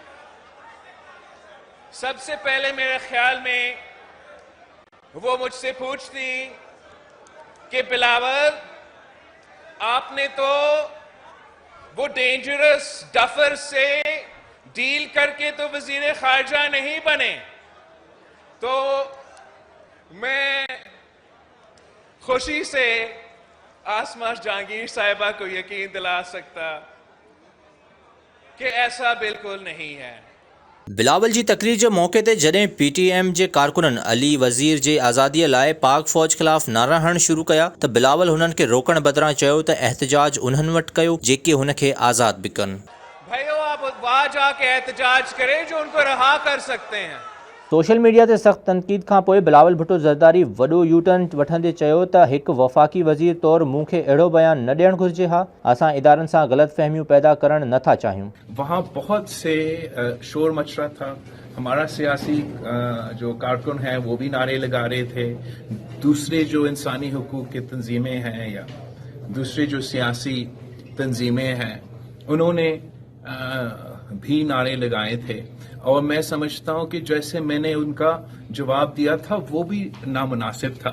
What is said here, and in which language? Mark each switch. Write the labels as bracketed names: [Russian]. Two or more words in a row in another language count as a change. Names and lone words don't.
[Urdu] سب سے پہلے میرے خیال میں وہ مجھ سے پوچھتی کہ بلاول، آپ نے تو وہ [English] dangerous duffer [Urdu] سے ڈیل کر کے تو وزیر خارجہ نہیں بنے. تو میں خوشی سے عاصمہ جہانگیر صاحبہ کو یقین دلا سکتا کہ ایسا بالکل نہیں ہے. [Sindhi] बिलावल जी तकरीर जे मौके ते जॾहिं PTM जे कारकुननि अली वज़ीर जे आज़ादीअ लाइ पाक फ़ौज ख़िलाफ़ नारा हणणु शुरू कया त बिलावल हुननि खे रोकण बदिरां चयो त एहतजाज उन्हनि वटि कयो जेके हुन खे आज़ाद भी कनि। [Urdu] بھائیو، آپ وہاں جا کے احتجاج کریں جو ان کو رہا کر سکتے ہیں. [Sindhi] सोशल मीडिया ते सख्त तनक़ीद खां पोइ बिलावल भुट्टो ज़रदारी वॾो यूटर्न वठंदे चयो त हिकु वफ़ाक़ी वज़ीर तौरु मूंखे अहिड़ो बयान न ॾियणु घुरिजे हा। असां इदारनि सां ग़लत फ़हमियूं पैदा करणु नथा चाहियूं। [Urdu] وہاں بہت سے شور مچ رہا تھا۔ ہمارا سیاسی جو کارکن ہے وہ بھی نعرے لگا رہے تھے. دوسرے جو انسانی حقوق کی تنظیمیں ہیں یا دوسرے جو سیاسی تنظیمیں ہیں انہوں نے بھی نعرے لگائے تھے اور میں سمجھتا ہوں کہ جیسے میں نے ان کا جواب دیا تھا وہ بھی نامناسب تھا.